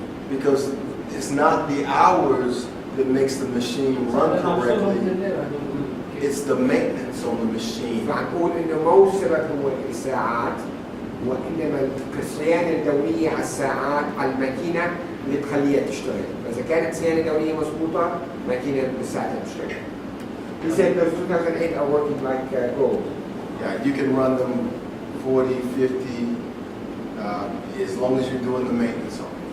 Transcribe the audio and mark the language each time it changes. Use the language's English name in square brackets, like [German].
[English] Because it's not the hours that makes the machine run correctly. It's the maintenance on the machine. [Arabic] فنقول إنه مو السبب هو الساعات، وإنما الصيانة الدورية على الساعات على الماكينة اللي تخليها تشتغل. فإذا كانت صيانة دورية مضبوطة، ماكينة بالساعة تشتغل. [English] He said those 2008 are working like gold. Yeah, you can run them 40, 50, as long as you're doing the maintenance on it.